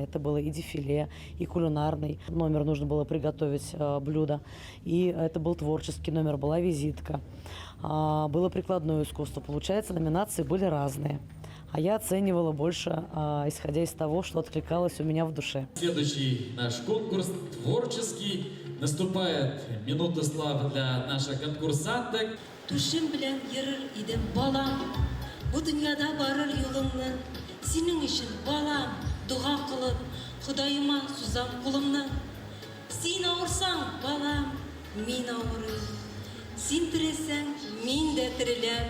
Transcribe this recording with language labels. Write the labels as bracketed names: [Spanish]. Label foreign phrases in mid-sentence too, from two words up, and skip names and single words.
[Russian] Это было и дефиле, и кулинарный номер, нужно было приготовить блюдо, и это был творческий номер, была визитка, было прикладное искусство. Получается, номинации были разные. а я оценивала больше, исходя из того, что откликалось у меня в душе. Следующий наш конкурс творческий. Наступает минута славы для наших конкурсанток. [Tatar] Тушым белән йөрер идем балам, бу дөньяда барыр юлымны. Синең өчен балам, дуга кылып, Ходаема сузам кулымны. Син авырсаң, балам, мин авырыйм. Син тересәң, мин дә тереләм.